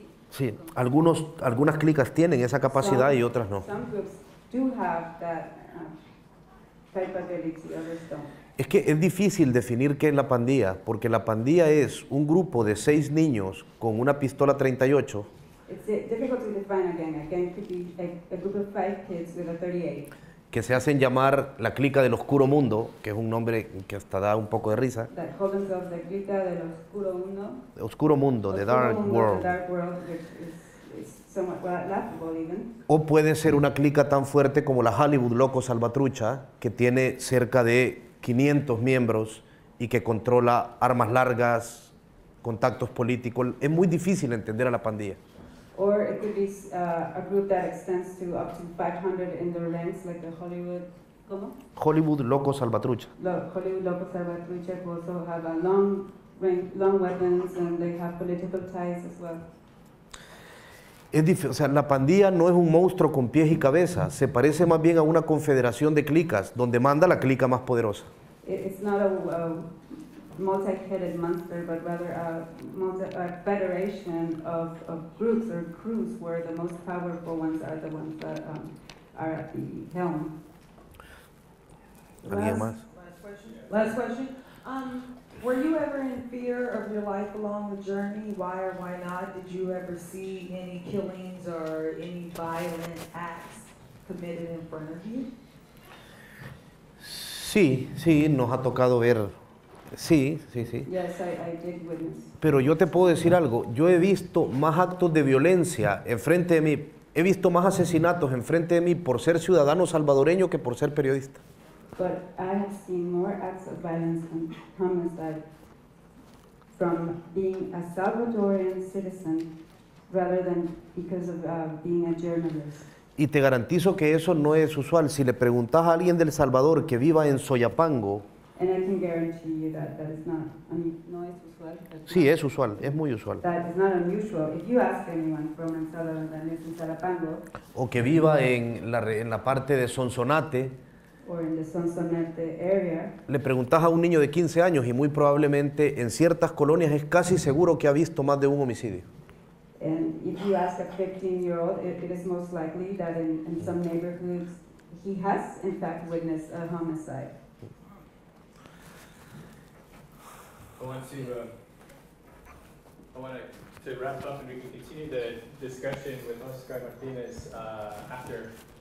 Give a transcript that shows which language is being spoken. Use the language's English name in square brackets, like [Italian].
[Spanish] Sí, algunas clicas tienen esa capacidad y otras no. [English] Some groups do have that capability, others don't. [Spanish] Es que es difícil definir qué es la pandilla, porque la pandilla es un grupo de 6 niños con una pistola 38. [English] It's difficult to define a gang. A gang could be a group of 5 kids with a 38. [Spanish] Que se hacen llamar la clica del oscuro mundo, que es un nombre que hasta da un poco de risa. [English] That call themselves the clica del oscuro mundo. Oscuro mundo, the dark world. The dark world, which is somewhat laughable even. [Spanish] O puede ser una clica tan fuerte como la Hollywood Loco Salvatrucha, que tiene cerca de 500 miembros y que controla armas largas, contactos políticos. Es muy difícil entender a la pandilla. [English] Or it could be a group that extends to up to 500 in their ranks, like the Hollywood, ¿cómo? Hollywood Loco Salvatrucha. Hollywood Loco Salvatrucha who also have a long weapons and they have political ties as well. [Spanish] O sea, la pandilla no es un monstruo con pies y cabeza, se parece más bien a una confederación de clicas, donde manda la clica más poderosa. [English] It's not a multi-headed monster, but rather a federation of groups or crews where the most powerful ones are the ones that are at the helm. [Spanish] ¿Alguien más? [English] Last question. Were you ever in fear of your life along the journey? Why or why not? Did you ever see any killings or any violent acts committed in front of you? [Spanish] Sí, nos ha tocado ver. Sí. [English] Yes, I did witness. [Spanish] Pero yo te puedo decir algo, yo he visto más actos de violencia enfrente de mí, he visto más asesinatos enfrente de mí por ser ciudadano salvadoreño que por ser periodista. [English] But I have seen more acts of violence and homicide from being a Salvadorian citizen rather than because of being a journalist. [Spanish] Y te garantizo que eso no es usual. Si le preguntas a alguien del Salvador que viva en Soyapango, [English] and I can guarantee you that is not [Spanish] no es usual. Sí, es usual, es muy usual. [English] That is not unusual. If you ask anyone from El Salvador that lives in Soyapango, [Spanish] o que viva en la parte de Sonsonate, [English] or in the Sonsonate area, [Spanish] le preguntas a un niño de 15 años y muy probablemente en ciertas colonias es casi seguro que ha visto más de un homicidio. [English] And if you ask a 15-year-old, it is most likely that in some neighborhoods he has in fact witnessed a homicide. I want to wrap up and we can continue the discussion with Oscar Martinez after.